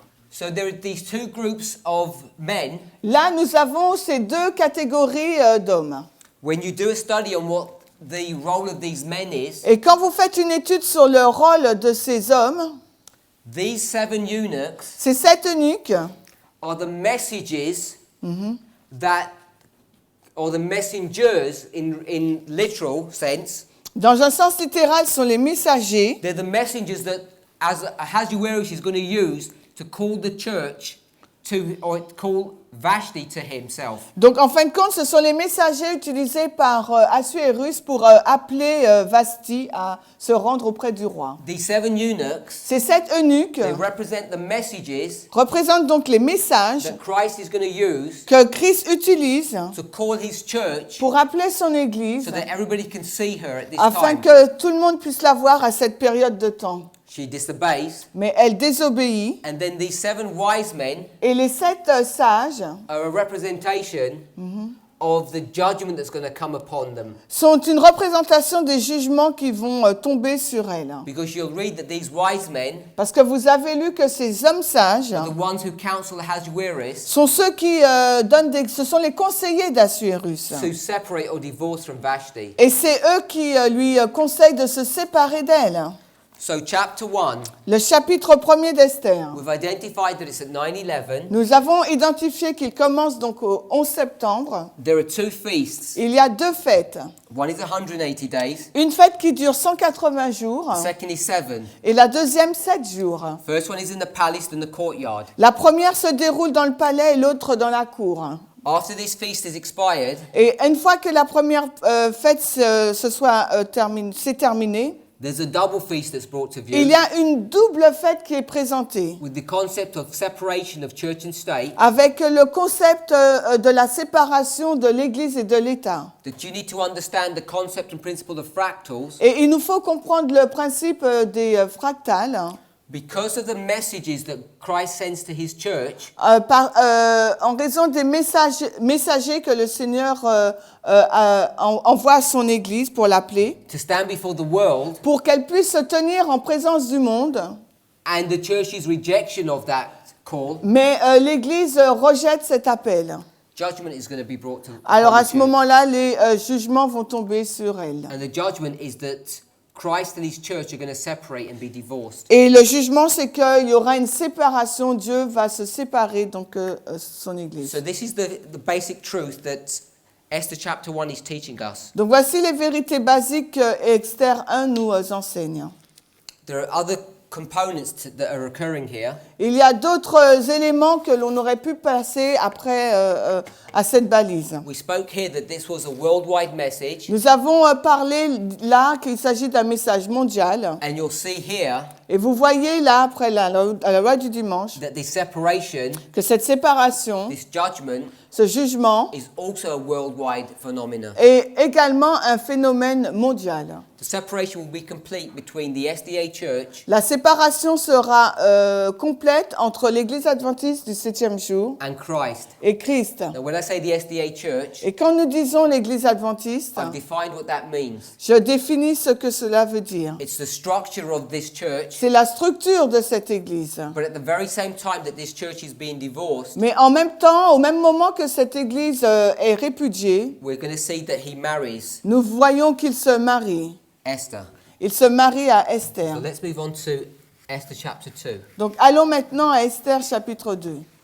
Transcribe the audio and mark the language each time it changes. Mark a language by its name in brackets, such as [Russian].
[English] So there are these two groups of men. [French] Là, nous avons ces deux catégories d'hommes. [English] When you do a study on what the role of these men is, [French] Et quand vous faites une étude sur le rôle de ces hommes, [English] these 7 eunuchs [French] ces 7 eunuques [English] are the messages that, or the messengers in literal sense. [French] dans un sens littéral, sont les messagers. [English] They're the messengers that Ahasuerus is going to use to call the church call Vashti to himself. [French] Donc, en fin de compte, ce sont les messagers utilisés par Assuérus pour appeler Vashti à se rendre auprès du roi. [English] These 7 eunuchs, [French] Ces 7 eunuques [English] they represent the messages [French] représentent donc les messages [English] that Christ is going to use [French] que Christ utilise [English] to call his church [French] pour appeler son Église [English] so that everybody can see her at this [French] afin [English] time. [French] que tout le monde puisse la voir à cette période de temps. [English] She disobeys, [French] Mais elle désobéit [English] and then these 7 wise men [French] et les 7 sages [English] are a representation of the judgment that's going to come upon them. [French] sont une représentation des jugements qui vont tomber sur elle. [English] Because you'll read that these wise men, [French] Parce que vous avez lu que ces hommes sages [English] the ones who counsel Ahasuerus [French] sont ceux qui ce sont les conseillers d'Assuérus. [English] to separate or divorce from Vashti. [French] Et c'est eux qui lui conseillent de se séparer d'elle. [English] So chapter 1, [French] Le chapitre 1er d'Esther. [English] we've identified that it's at 9/11. [French] Nous avons identifié qu'il commence donc au 11 septembre. [English] There are 2 feasts. [French] Il y a 2 fêtes. [English] One is 180 days. [French] Une fête qui dure 180 jours [English] The second is 7. [French] et la deuxième 7 jours. [English] First one is in the palace and the courtyard. [French] La première se déroule dans le palais et l'autre dans la cour. [English] After this feast is expired, [French] Et une fois que la première fête s'est terminée, [English] there's a double feast that's brought to [French] il y [English] view [French] a une double fête qui est présentée [English] with the concept of separation of church and state, [French] avec le concept de la séparation de l'Église et de l'État. [English] that you need to understand the concept and principle of fractals [French] Et il nous faut comprendre le principe des fractales [English] because of the messages that Christ sends to his church. [French] en raison des messagers que le Seigneur envoie à son Église pour l'appeler, [English] To stand before the world [French] pour qu'elle puisse se tenir en présence du monde. [English] and the church's rejection of that call, [French] Mais l'Église rejette cet appel. [English] judgment is going to be brought to [French] Alors [English] upon [French] à [English] the [French] ce [English] church. [French] moment-là, les jugements vont tomber sur elle. [English] And the judgment is that Christ and his church are going to separate and be divorced. [French] Et le jugement, c'est qu'il y aura une séparation. Dieu va se séparer donc son Église. [English] So this is the basic truth that Esther chapter 1 is teaching us. [French] Donc voici les vérités basiques que Esther 1 nous enseigne. [English] There are other components that are occurring here. [French] Il y a d'autres éléments que l'on aurait pu passer après à cette balise. [English] We spoke here that this was a worldwide message, [French] Nous avons parlé là qu'il s'agit d'un message mondial. [English] and you'll see here [French] Et vous voyez là, après à la loi du dimanche, [English] that this separation, [French] que cette séparation, [English] this judgment, [French] ce jugement, [English] is also a worldwide phenomenon. [French] est également un phénomène mondial. [English] The separation will be complete between the SDA Church [French] La séparation sera complète entre l'Église adventiste du 7e jour [English] and Christ. [French] et Christ. [English] Now, when I say the SDA Church, [French] Et quand nous disons l'Église adventiste, [English] I've defined what that means. [French] je définis ce que cela veut dire. [English] It's the structure of this church, [French] C'est la structure de cette Église. [English] but at the very same time that this church is being divorced, [French] Mais en même temps, au même moment que cette Église est répudiée, [English] we're going to see that he marries [French] nous voyons qu'il se marie. [English] Esther. [French] Il se marie à [English] So [French] Esther. [English] let's move on to Esther chapter 2. [French] Donc allons maintenant à Esther chapitre 2.